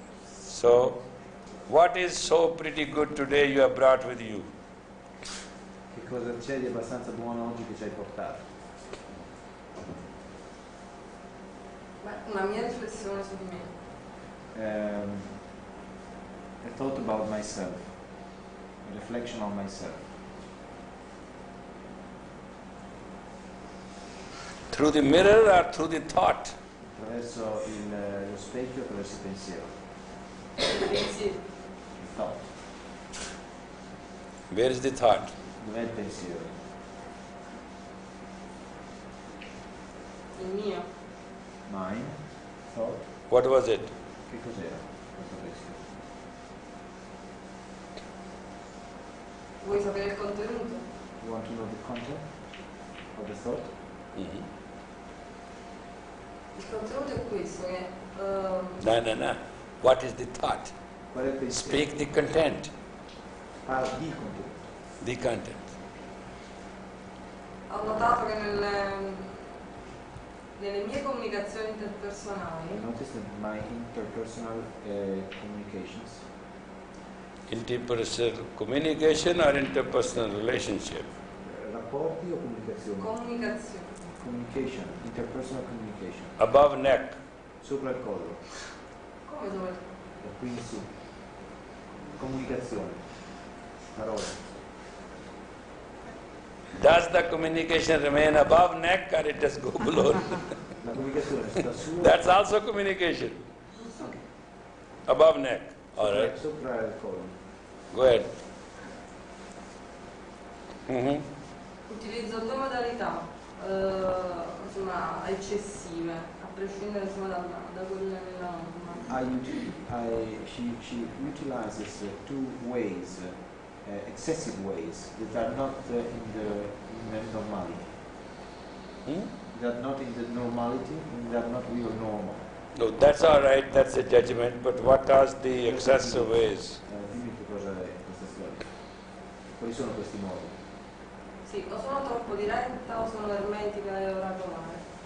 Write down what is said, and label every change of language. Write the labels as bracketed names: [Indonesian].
[English] So, what is so pretty good today you have brought with you? [Italian] Che cosa c'è di abbastanza buono oggi che ci hai portato? Beh, una mia riflessione su di me. [English] A thought about myself. A reflection on myself. Through the mirror or through the thought? [Italian] Attraverso lo specchio, attraverso il pensiero. Pensieri. Il thought. [English] Where is the thought? [Italian] Dov'è il pensiero? Il mio. [English] Mine. Thought. What was it? [Italian] Che cos'era questo pensiero? Vuoi sapere il contenuto? [English] You want to know the content of the thought? [Italian] Il contenuto è questo, che [English] No. What is the thought? [Italian] Qual è il pensiero? [English] Speak the content. [Italian] Parla di contenuto. [English] The content. [Italian] ho notato che nelle mie comunicazioni interpersonali [English] I noticed that my interpersonal communications, Interpersonal communication or interpersonal relationship? [Italian] rapporti o comunicazione? comunicazioni [English] Communication, interpersonal communication. Above neck. [Italian] Sopra il collo, come dove da qui in su. Comunicazione, parole. [English] Does the communication remain above neck or it does go below? [Italian] La comunicazione sta su. [English] That's also communication. Above neck. All right. [Italian] Sopra il collo. [English] Go ahead. Mhm. [Italian] utilizzo due modalità insomma eccessive, a prescindere insomma da quelle della norma. [English] She utilizes two ways, excessive ways that are not in the normality. That are not in the normality, and that are not real normal. No, that's all right. That's a judgment. But what are the excessive ways? [Italian] Dimmi che cosa è questa storia. Quali sono questi modi? Sì, o sono troppo diretta o sono ermetica e oracolare.